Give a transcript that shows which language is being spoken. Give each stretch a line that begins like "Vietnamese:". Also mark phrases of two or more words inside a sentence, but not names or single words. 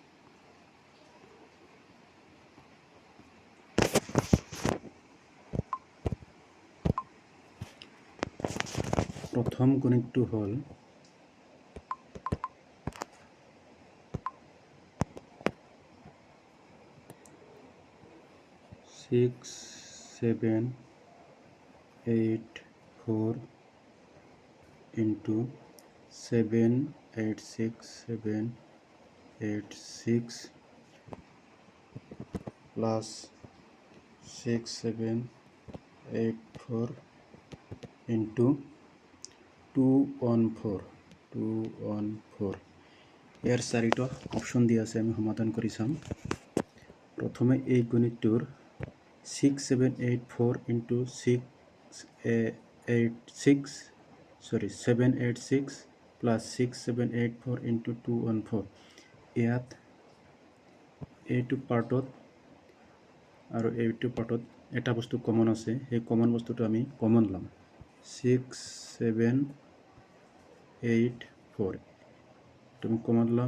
Assamese: প্ৰথম গণিতটো হ'ল ছিক্স 7
English: 8 4 into 7 8 6 7 8 6 plus 6 7 8 4 into 214
Assamese: ইয়াৰ চাৰিটা অপশ্যন দিয়া আছে। আমি সমাধান কৰি চাম। প্ৰথমে এই গণিতটোৰ
English: 6 7 8 4 into 7 8 6 plus 6 7 8 4 into 214
Assamese: ইয়াত এইটো পাৰ্টত আৰু এইটো পাৰ্টত এটা বস্তু কমন আছে। সেই কমন বস্তুটো আমি কমন ল'ম। 6 7 8 4 তুমি কমন ল'ম।